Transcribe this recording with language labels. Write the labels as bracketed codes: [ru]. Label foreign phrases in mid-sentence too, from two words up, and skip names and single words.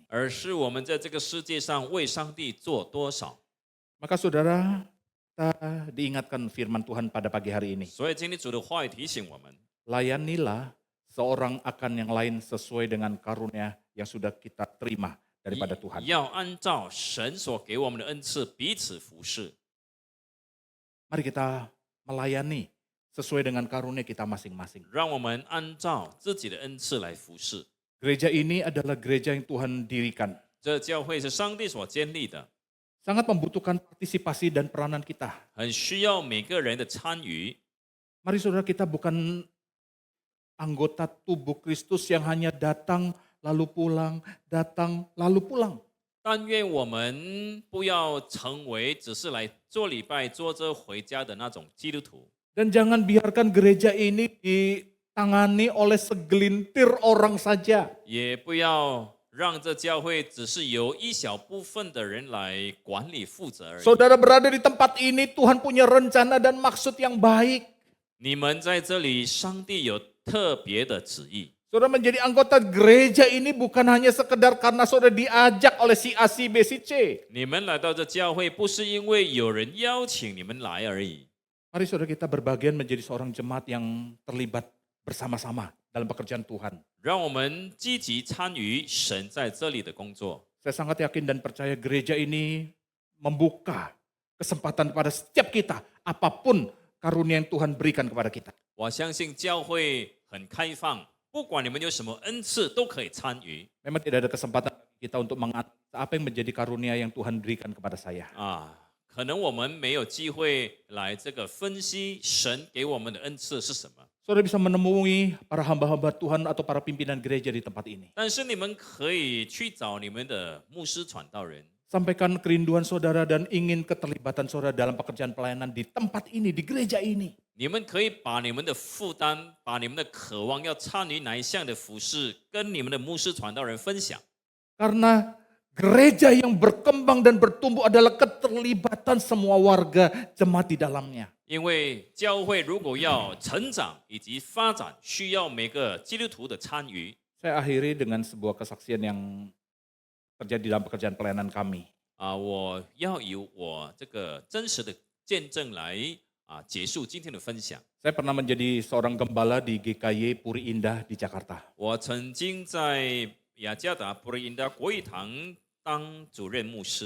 [zh] 而是我们在这个世界上为上帝做多少。 [id] Maka saudara, kita diingatkan firman Tuhan pada pagi hari ini. [zh] 所以今天主的话语提醒我们， [id] Layanilah seorang akan yang lain sesuai dengan karunia yang sudah kita terima daripada Tuhan. [zh] 要按照神所给我们的恩赐彼此服侍。 [id] Mari kita melayani sesuai dengan karunia kita masing-masing. [zh] 让我们按照自己的恩赐来服侍。 [id] Gereja ini adalah gereja yang Tuhan dirikan. [zh] 这教会是上帝所建立的， [id] Sangat membutuhkan partisipasi dan peranan kita. [zh] 很需要每个人的参与。 [id] Mari saudara, kita bukan anggota tubuh Kristus yang hanya datang lalu pulang, datang lalu pulang. [zh] 但愿我们不要成为只是来做礼拜、做这回家的那种基督徒。 [id] Dan jangan biarkan gereja ini ditangani oleh segelintir orang saja. [zh] 也不要让这教会只是由一小部分的人来管理负责而已。 [id] Saudara berada di tempat ini, Tuhan punya rencana dan maksud yang baik. [zh] 你们在这里，上帝有特别的旨意。 [id] Saudara menjadi anggota gereja ini bukan hanya sekedar karena saudara diajak oleh si A, si B, si C. [zh] 你们来到这教会，不是因为有人邀请你们来而已。 [id] Mari saudara kita berbagian menjadi seorang jemaat yang terlibat bersama-sama dalam pekerjaan Tuhan. [zh] 让我们积极参与神在这里的工作。 [id] Saya sangat yakin dan percaya gereja ini membuka kesempatan pada setiap kita, apapun karunia yang Tuhan berikan kepada kita. [zh] 我相信教会很开放，不管你们有什么恩赐，都可以参与。 [id] Memang tidak ada kesempatan kita untuk menganalisa apa yang menjadi karunia yang Tuhan berikan kepada saya. [zh] 可能我们没有机会来这个分析神给我们的恩赐是什么， [id] Saudara bisa menemui para hamba-hamba Tuhan atau para pimpinan gereja di tempat ini. [zh] 但是你们可以去找你们的牧师传道人， [id] Sampaikan kerinduan saudara dan ingin keterlibatan saudara dalam pekerjaan pelayanan di tempat ini, di gereja ini. [zh] 你们可以把你们的负担，把你们的渴望要参与哪一项的服饰，跟你们的牧师传道人分享。 [id] Karena gereja yang berkembang dan bertumbuh adalah keterlibatan semua warga jemaat di dalamnya. [zh] 因为教会如果要成长以及发展，需要每个基督徒的参与。 [id] Saya akhiri dengan sebuah kesaksian yang terjadi dalam pekerjaan pelayanan kami. [zh] 我要以我这个真实的见证来结束今天的分享。 [id] Saya pernah menjadi seorang gembala di GKY Puri Indah di Jakarta. [zh] 我曾经在雅加达普瑞因达国语堂当主任牧师，